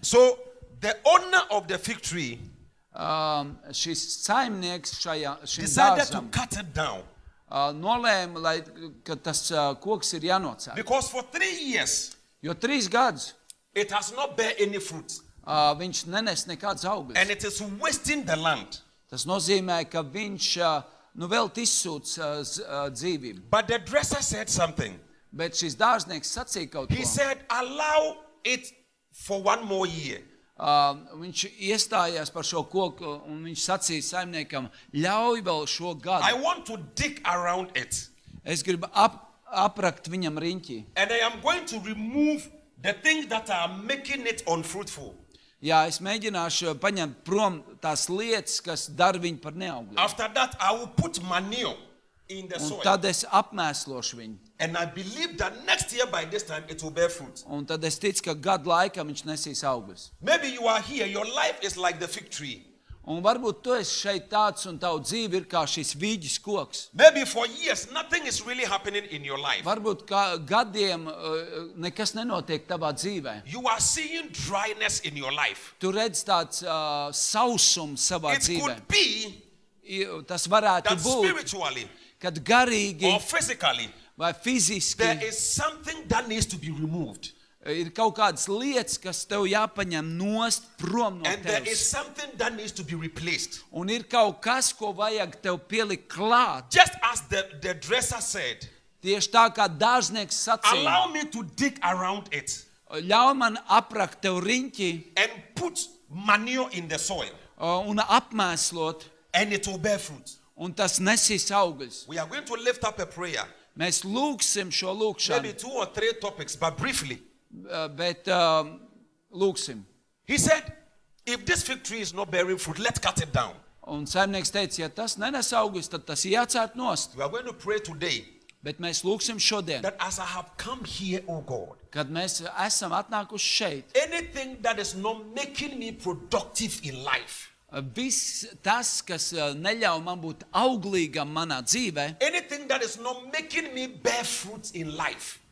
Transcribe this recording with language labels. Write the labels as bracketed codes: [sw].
[en] So the owner of the fig tree [lv] Šis saimnieks šim [en] decided to [lv] dārzam [en] cut it down [lv] nolēma, ka tas koks ir jānocēr. [en] because for 3 years [lv] Jo 3 gadus [en] it has not bear any fruit [lv] viņš nenes nekāds augļus. [en] and it is wasting the land. [lv] Tas nozīmē, ka viņš vēl izsūc dzīvību. [en] But the dresser said something. [lv] Bet šis dārznieks sacīja kaut [en] He [lv] ko. [en] said, allow it for 1 more year. [lv] Viņš iestājās par šo koku un viņš sacīja saimniekam, ļauj vēl šo [en] I [lv] gadu. [en] want to dig around it. [lv] Es gribu aprakt viņam riņķi. [en] And I am going to remove the things that are making it unfruitful. [lv] Jā, es mēģināšu paņemt prom tās lietas, kas dara viņu par neaugļiem. [en] After that, I will put manure in the [lv] un [en] soil. [lv] tad es apmēslošu viņu. [en] And I believe that next year by this time it will bear fruit. [lv] Un tad es ticu, ka gadu laikā viņš nesīs augļus. [en] Maybe you are here, your life is like the fig tree. [lv] Un varbūt tu esi šeit tāds un tavu dzīve ir kā šis vīģis koks. [en] Maybe for years nothing is really happening in your life. [lv] Varbūt kā gadiem nekas nenotiek tavā dzīvē. [en] You are seeing dryness in your life. [lv] Tu redz tāds sausums savā [en] It [lv] dzīvē. [en] could be [lv] Tas varētu [en] that [lv] būt, [en] spiritually [lv] kad garīgi [en] or physically [lv] vai fiziski [en] there is something that needs to be removed. [lv] ir kaut kādas lietas, kas tev jāpaņem nost prom no [en] And there is [lv] tevis. [en] something that needs to be replaced. [lv] Un ir kaut kas, ko vajag tev pielikt klāt. [en] Just as the dresser said, [lv] Tieši tā kā dārznieks sacīja, [en] allow me to dig around it [lv] ļauj man aprakt tev riņķi [en] and put manure in the soil, [lv] un apmēslot, [en] and it will bear fruit. [lv] un tas nesīs augļus. [en] We are going to lift up a prayer, [lv] Mēs lūgsim šo [en] maybe [lv] lūgšanu, [en] 2 or 3 topics, but briefly. [lv] bet lūgsim. [en] He said, if this fig tree is not bearing fruit, let's cut it down. [lv] Un saimnieks teica, ja tas nenes augļus, tad tas ir jācērt nost. [en] We are going to pray today [lv] Bet mēs lūgsim šodien, [en] that as I have come here, oh God, [lv] kad mēs esam atnākuši šeit. [en] anything that is not making me productive in life, [lv] Viss tas, kas neļauj man būt auglīgam manā dzīvē, [en] anything that is not making me bear fruit in life,